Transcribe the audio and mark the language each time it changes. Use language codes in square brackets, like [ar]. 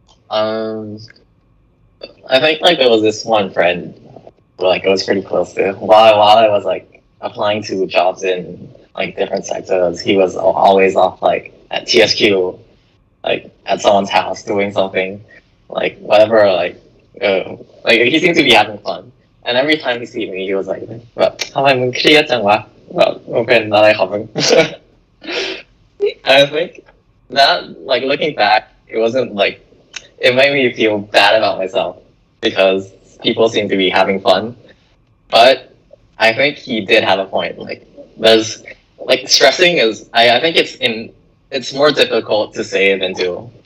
[en] I think there was this one friend who I was pretty close to while I was applying to jobs in different sectors. He was always off at TSQ, at someone's house doing something, whatever. He seemed to be having fun. And every time he see me, he was like, [th] "ทำไมมึงเครียดจังวะมึงเป็นอะไรของมึง?" [en] I think that looking back, it wasn't it made me feel bad about myself because people seem to be having fun. But I think he did have a point. There's stressing is I think it's more difficult to say than do.